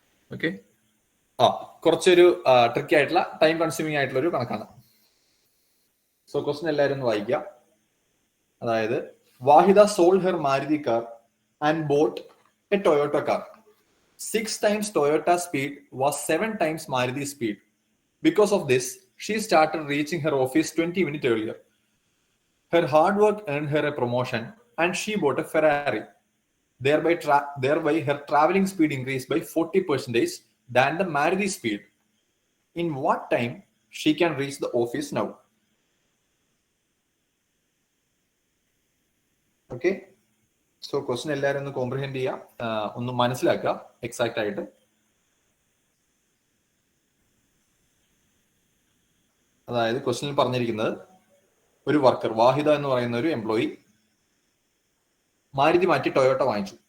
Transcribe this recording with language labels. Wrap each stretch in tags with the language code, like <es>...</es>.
<ml>Okay, കുറച്ചൊരു tricky ആയിട്ടുള്ള time consuming ആയിട്ടുള്ള ഒരു കണക്കാണ്.</ml> <en>so question</en> <ml>എല്ലാവരും ഒന്ന് വായിക്കുക. അതായത്</ml> <en>Vahida sold her Maruti car and bought a Toyota car. 6 times Toyota speed was 7 times Maruti speed. Because of this, she started reaching her office 20 minutes earlier. Her hard work earned her a promotion and she bought a Ferrari. Thereby her traveling speed increased by 40% than the Maruti speed. In what time she can reach the office now?</en> <ml>Okay, so question എല്ലാവരും ഒന്ന് comprehend ചെയ്യുക, ഒന്ന് മനസ്സിലാക്കുക exact ആയിട്ട്. അതായത് ക്വസ്റ്റ്യനിൽ പറഞ്ഞിരിക്കുന്നത് ഒരു വർക്കർ വാഹിദ എന്ന് പറയുന്ന ഒരു എംപ്ലോയി മാരുതി മാറ്റി ടൊയോട്ട വാങ്ങിച്ചു.</ml>